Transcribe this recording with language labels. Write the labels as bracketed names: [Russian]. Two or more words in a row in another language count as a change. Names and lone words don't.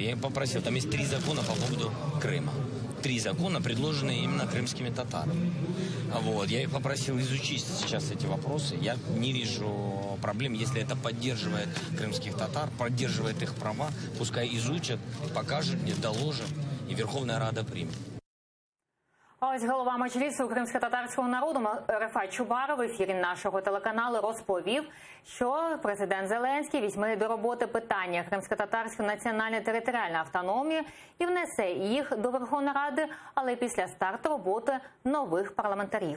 [Russian] Я их попросил, там есть 3 закона по поводу Крыма. 3 закона, предложенные именно крымскими татарами. Вот. Я их попросил изучить сейчас эти вопросы. Я не вижу проблем, если это поддерживает крымских татар, поддерживает их права, пускай изучат, покажут мне, доложат, и Верховная Рада примет. [Ukrainian] Ось голова Меджлісу кримсько-татарського народу Рефат Чубаров в ефірі нашого телеканалу розповів, що президент Зеленський візьме до роботи питання кримсько-татарської національної територіальної автономії і внесе їх до Верховної Ради, але після старту роботи нових парламентарів.